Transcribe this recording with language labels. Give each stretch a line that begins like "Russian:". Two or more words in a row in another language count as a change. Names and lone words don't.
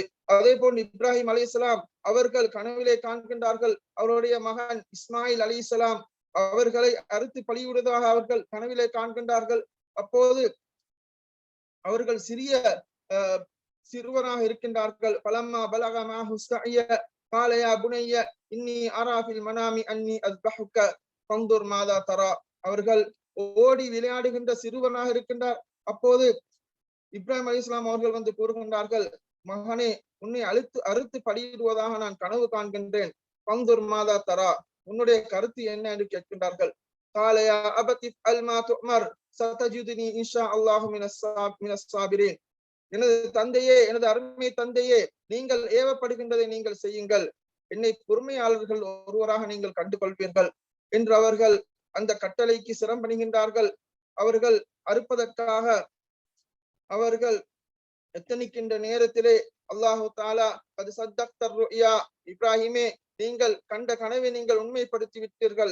Tamil: அதே போன்று இப்ராஹிம் அலைஹிஸ்ஸலாம் அவர்கள் கனவிலே காண்கின்றார்கள், அவருடைய மகன் இஸ்மாயில் அலைஹிஸ்ஸலாம் அவர்களை அறுத்து பலியிடுவதாக அவர்கள் கனவிலே காண்கின்றார்கள். அப்போது அவர்கள் சிறுவராக இருக்கின்றார்கள்.
Arabic: فلما بلغ معه السعي قال يا بني إني أرى في المنام أني أذبحك فانظر ماذا ترى.
Tamil: அவர்கள் ஓடி விளையாடுகின்ற சிறுவனாக இருக்கின்றார். அப்போது இப்ராஹிம் அலைஹிஸ்ஸலாம் அவர்கள் வந்து கூறுகின்றார்கள், மகனே, உன்னை அறுத்து பலியிடுவதாக நான் கனவு காண்கின்றேன்.
Arabic: فانظر ماذا ترى,
Tamil: உன்னுடைய கருத்து என்ன என்று கேட்கின்றார்கள்.
Arabic: قال يا أبت افعل ما تؤمر ستجدني إن شاء الله من الصابرين.
Tamil: எனது தந்தையே, எனது அருமை தந்தையே, நீங்கள் ஏவப்படுகின்றதை நீங்கள் செய்யுங்கள், என்னை பொறுமையாளர்கள் ஒருவராக நீங்கள் கண்டுகொள்வீர்கள் என்று அவர்கள் அந்த கட்டளைக்கு சிரம்பணிகின்றார்கள். அவர்கள் அறுப்பதற்காக அவர்கள் எத்தனிக்கின்ற நேரத்திலே
Arabic: الله تعالى
Tamil: அது
Arabic: صدقت الرؤيا,
Tamil: இப்ராஹிமே, நீங்கள் கண்ட கனவை நீங்கள் உண்மைப்படுத்தி விட்டீர்கள்.